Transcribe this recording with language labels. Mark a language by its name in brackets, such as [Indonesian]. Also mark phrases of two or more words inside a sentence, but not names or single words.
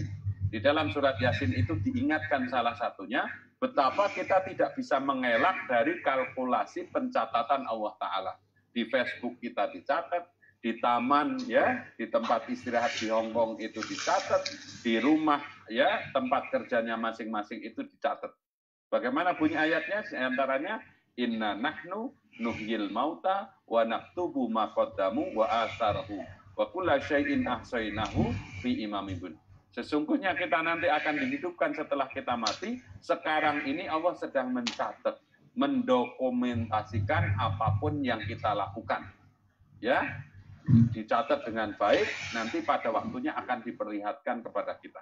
[Indonesian] Di dalam surat Yasin itu diingatkan salah satunya betapa kita tidak bisa mengelak dari kalkulasi pencatatan Allah Ta'ala. Di Facebook kita dicatat, di taman, ya, di tempat istirahat di Hong Kong itu dicatat, di rumah, ya, tempat kerjanya masing-masing itu dicatat. Bagaimana bunyi ayatnya? Antaranya, [Arabic] إنا نحن نحيي الموتى ونكتب ما قدموا وآثارهم وكل شيء أحصيناه في إمام مبين. [Indonesian] Sesungguhnya kita nanti akan dihidupkan setelah kita mati. Sekarang ini Allah sedang mencatat, mendokumentasikan apapun yang kita lakukan, ya. dicatat dengan baik, nanti pada waktunya akan diperlihatkan kepada kita.